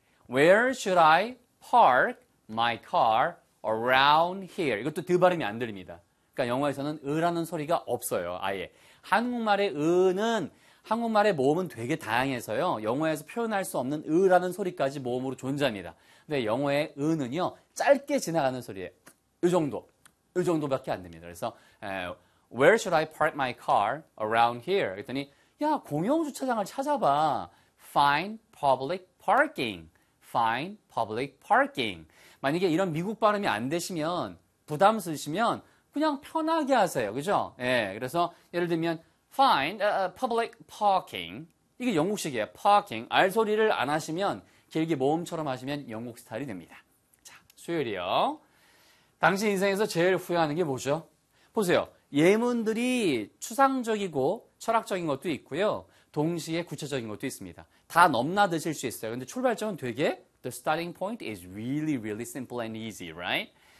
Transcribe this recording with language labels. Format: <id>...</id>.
<en>Where should I park my car around here?</en> <ko>이것도 드 발음이 안 들립니다. 그러니까 영어에서는 으라는 소리가 없어요. 아예. 한국말의 으는 한국말의 모음은 되게 다양해서요. 영어에서 표현할 수 없는 으라는 소리까지 모음으로 존재합니다. 근데 영어의 으는요, 짧게 지나가는 소리예요. 이 정도밖에 안 됩니다.</ko> <en>그래서 Where should I park my car around here?</en> <ko>그랬더니 야, 공용 주차장을 찾아봐.</ko> <en>Find public parking. Find public parking.</en> <ko>만약에 이런 미국 발음이 안 되시면 부담스러우시면 그냥 편하게 하세요. 그죠? 예. 그래서 예를 들면</ko> <en>find public parking.</en> <ko>이게 영국식이에요. parking. R 소리를 안 하시면 길게 모음처럼 하시면 영국 스타일이 됩니다. 자, 수요일이요. 당신 인생에서 제일 후회하는 게 뭐죠? 보세요. 예문들이 추상적이고 철학적인 것도 있고요. 동시에 구체적인 것도 있습니다. 다 넘나드실 수 있어요. 근데 출발점은 되게</ko> <en>The starting point is really, really simple and easy, right?</en>